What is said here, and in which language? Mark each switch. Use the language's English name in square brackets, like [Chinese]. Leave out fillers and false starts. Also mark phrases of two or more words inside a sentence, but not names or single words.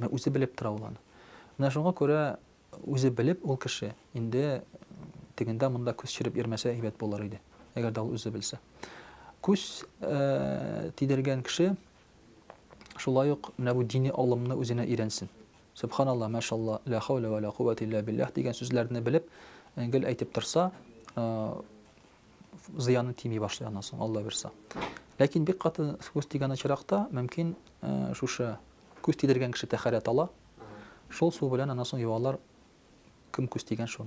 [Tatar] Мен үзе белеп тора ул аны. Менә шуңа күрә үзе белеп ул кеше инде тегендә монда күз чиреп йөрмәсә әйбәт булыр иде. Әгәр дә ул үзе белсә. Күз тидергән кеше шулай ук менә бу дини алымны үзенә өйрәнсен. [Arabic] سبحان الله، ما شاء الله, لا حول ولا قوة إلا بالله [Tatar] дигән сүзләрне белеп, гел әйтеп торса, зыяны тими башлый аннан соң, Алла бирсә. Ләкин бик каты күз тигән очракта мөмкин шушы күз тидергән кеше тәһарәт ала. Шул су белән аннан соң юалар кем күз тигән шуны.